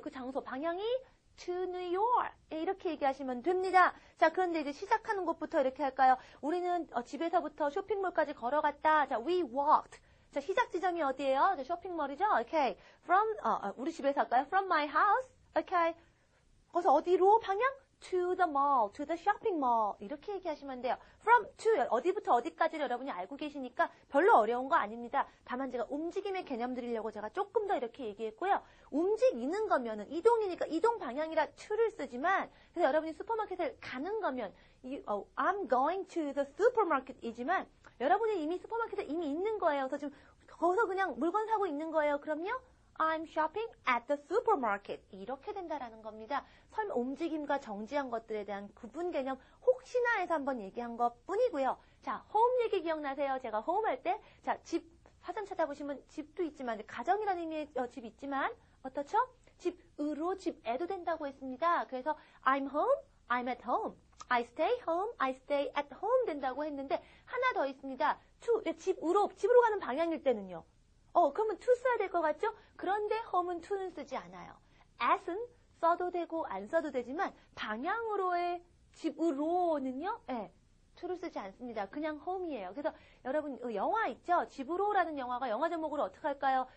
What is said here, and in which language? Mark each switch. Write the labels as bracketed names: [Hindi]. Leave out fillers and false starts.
[Korean] 그 장소 방향이 [English] to New York. [Korean] 이렇게 얘기하시면 됩니다. 자, 그런데 이제 시작하는 곳부터 이렇게 할까요? 우리는 집에서부터 쇼핑몰까지 걸어갔다. [English] 자, we walked. [Korean] 자, 시작 지점이 어디예요? 자, 쇼핑몰이죠? 오케이. from 우리 집에서 할까요? [English] from my house. [Korean] 오케이. 거기서 어디로 방향? [English] to the mall, to the shopping mall [Korean] 이렇게 얘기하시면 돼요. from to 어디부터 어디까지를 여러분이 알고 계시니까 별로 어려운 거 아닙니다. 다만 제가 움직임의 개념 드리려고 제가 조금 더 이렇게 얘기했고요. 움직이는 거면은 이동이니까 이동 방향이라 to를 쓰지만 그래서 여러분이 슈퍼마켓을 가는 거면 [English] I'm going to the supermarket [Korean] 이지만 여러분이 이미 슈퍼마켓에 이미 있는 거예요. 그래서 지금 거기서 그냥 물건 사고 있는 거예요. 그럼요? [English] I'm shopping at the supermarket. [Korean] 이렇게 된다라는 겁니다. 설마 움직임과 정지한 것들에 대한 구분 개념 혹시나 해서 한번 얘기한 것 뿐이고요. 자, home 얘기 기억나세요? 제가 home 할 때, 자, 집, 화점 찾아보시면 집도 있지만, 가정이라는 의미의 집 있지만, 어떻죠? 집으로, 집에도 된다고 했습니다. [English] 그래서 I'm home, I'm at home. I stay home, I stay at home [Korean] 된다고 했는데, 하나 더 있습니다. to, 집으로 가는 방향일 때는요. 그러면 to 써야 될 것 같죠? 그런데 home은 to는 쓰지 않아요. at은 써도 되고 안 써도 되지만 방향으로의 집으로는요, to를 쓰지 않습니다. 그냥 home이에요. 그래서 여러분 영화 있죠? 집으로라는 영화가 영화 제목으로 어떻게 할까요?